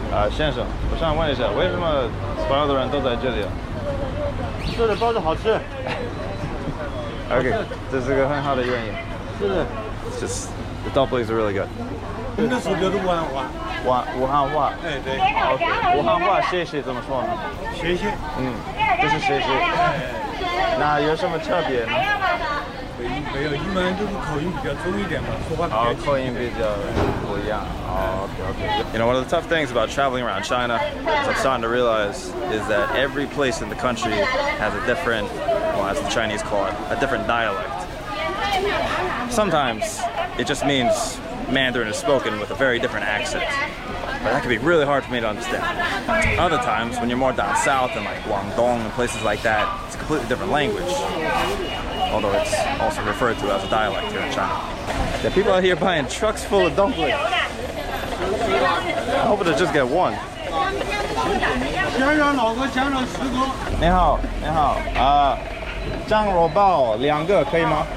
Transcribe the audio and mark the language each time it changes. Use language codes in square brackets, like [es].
[zh] 先生，我想问一下，为什么所有的人都在这里啊？吃的包子好吃。 Okay, 这是个很好的原因。是的。 [en] It's just the dumplings are really good. [zh] 你的手就是武汉话。武汉话。哎，对。 Okay. 武汉话谢谢怎么说呢？谢谢。就是谢谢。那有什么特别呢？没有，一般就是口音比较重一点嘛，说话比较口音比较不一样。Okay. [en] You know, one of the tough things about traveling around China, is I'm starting to realize, is that every place in the country has a different, well, as the Chinese call it, a different dialect. Sometimes it just means Mandarin is spoken with a very different accent. But that can be really hard for me to understand. Other times, when you're more down south in like Guangdong and places like that, it's a completely different language. Although it's also referred to as a dialect here in China. There are people out here buying trucks full of dumplings. I'm hoping to just get one. [zh] 先让老哥讲了10个。你好，你好，酱肉包2个可以吗？